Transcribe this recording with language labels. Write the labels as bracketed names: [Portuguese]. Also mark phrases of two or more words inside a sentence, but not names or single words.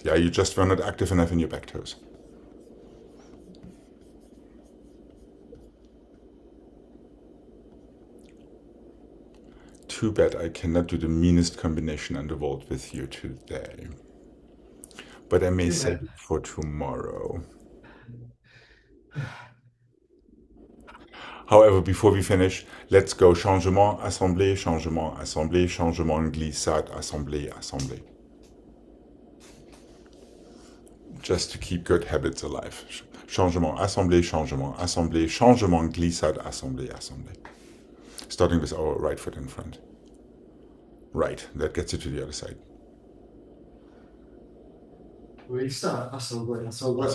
[English] Yeah, you just were not active enough in your back toes. Too bad I cannot do the meanest combination on the vault with you today. But I may save it for tomorrow. However, before we finish, let's go [French] changement, assemblée, changement, assemblée, changement, glissade, assemblée, assemblée. [English] Just to keep good habits alive. [French] Changement, assemblée, changement, assemblée, changement, glissade, assemblée, assemblée. [English] Starting with our right foot in front. Right, that gets you to the other side. Restart. [French] Assemblée, assemblée.